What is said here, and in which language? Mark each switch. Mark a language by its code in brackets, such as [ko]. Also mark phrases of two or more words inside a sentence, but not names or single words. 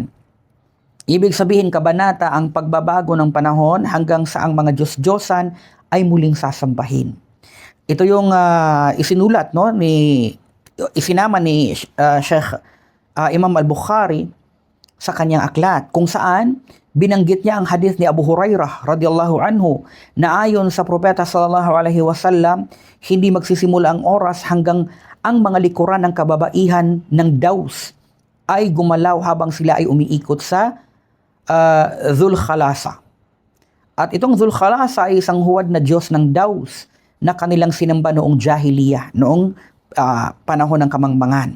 [tl] Ibig sabihin kabanata ang pagbabago ng panahon hanggang sa ang mga Diyos-Diyosan ay muling sasambahin. Ito yung isinulat isinama ni Sheikh Imam Al-Bukhari sa kanyang aklat kung saan binanggit niya ang hadith ni Abu Hurairah [ar] رضي الله عنه [tl] na ayon sa propeta [ar] صلى الله عليه وسلم [tl] hindi magsisimula ang oras hanggang ang mga likuran ng kababaihan ng Daws ay gumalaw habang sila ay umiikot sa Dhul Khalasa. At itong Dhul Khalasa ay isang huwad na Diyos ng Daws na kanilang sinamba noong Jahiliyah, noong panahon ng kamangmangan.